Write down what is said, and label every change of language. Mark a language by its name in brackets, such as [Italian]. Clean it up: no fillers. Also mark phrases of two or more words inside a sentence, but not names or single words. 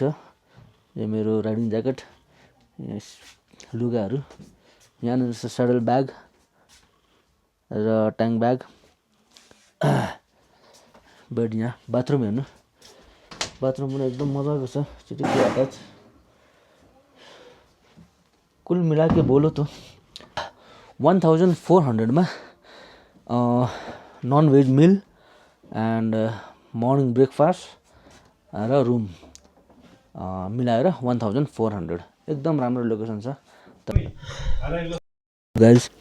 [Nepali] यो मेरो [English] riding jacket [Nepali] लुगाहरू यहाँनिर छ. [English] saddle bag [Nepali] र [English] tank bag. [Nepali] बेड यहाँ. बाथरुम हेर्नु बाथरुम पनि एकदम मजाको छ. चिटिक्कै अट्याच. [Hindi] कुल मिला के बोलो तो [Nepali] 1400 मा [English] non veg meal and morning breakfast [Nepali] र रुम मिलाएर 1400 एकदम राम्रो लोकेसन छ गाइज।